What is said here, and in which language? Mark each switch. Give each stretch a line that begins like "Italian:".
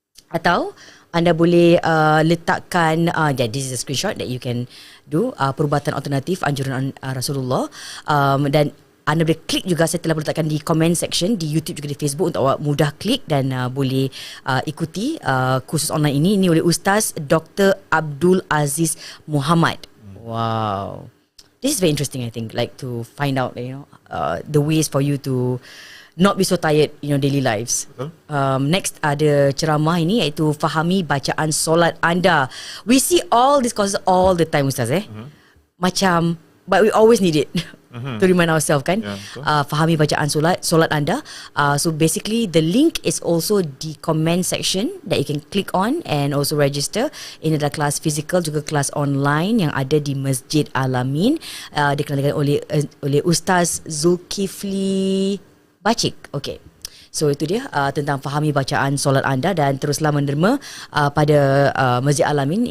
Malay: Atau anda boleh letakkan
English: this is a screenshot that you can do.
Malay: Perubatan alternatif anjuran Rasulullah. Dan anda boleh klik juga, saya telah letakkan di comment section di YouTube juga di Facebook untuk awak mudah klik dan boleh ikuti kursus online ini. Ini oleh Ustaz Dr. Abdul Aziz Muhammad. Wow.
English: This is very interesting, I think, like to find out, the ways for you to not be so tired in your daily lives.
Malay: Next ada ceramah ini iaitu fahami bacaan solat anda.
English: We see all these courses all the time, Ustaz Macam, but we always need it. To remind ourselves
Malay: kan. Fahami bacaan solat anda.
English: So basically the link is also the comment section that you can click on and also register.
Malay: Ini adalah kelas fizikal juga kelas online yang ada di Masjid Al-Amin. Dikendalikan oleh Ustaz Zulkifli Bacik. Okay. So itu dia tentang fahami bacaan solat anda dan teruslah menderma pada Masjid Al-Amin.